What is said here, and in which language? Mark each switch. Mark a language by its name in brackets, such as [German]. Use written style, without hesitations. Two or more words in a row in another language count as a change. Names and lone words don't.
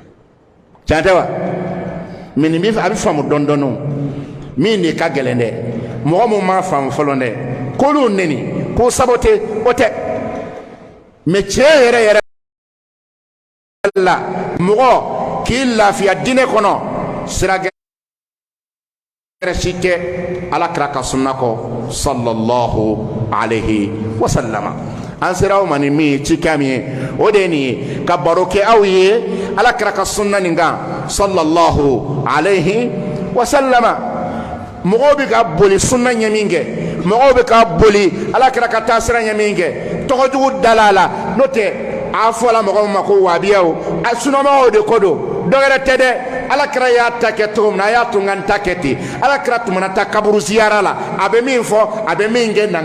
[Bambara] tiɲɛ tɛ wa mɛ nin a bɛ faamu dɔɔnin dɔɔnin min de ka gɛlɛn dɛ mɔgɔ mun ma faamu fɔlɔ dɛ k'olu neni k'o sabote o tɛ mais tiɲɛ yɛrɛ yɛrɛ la mɔgɔ k'i lafiya diinɛ kɔnɔ sira gɛrɛ si tɛ alakira ka sunna kɔ [Arabic] صلى الله عليه وسلم. [Bambara] an sera aw ma ni min ye cikan min ye o de ye nin ye ka baro kɛ aw ye alakira ka sunna nin kan [Arabic] صلى الله عليه وسلم. [Bambara] mɔgɔw bɛ ka boli sunna ɲɛ min kɛ mɔgɔw bɛ ka boli alakira ka taasira ɲɛ min kɛ tɔgɔjugu dala la n'o tɛ a fɔla mɔgɔw ma ko wahabiyaw a sunamɔgɔw de ko don dɔ wɛrɛ tɛ dɛ alakira y'a ta kɛ cogo min na a y'a to n ka n ta kɛ ten alakira tun mana taa kaburu ziyara la a bɛ min fɔ a bɛ min kɛ na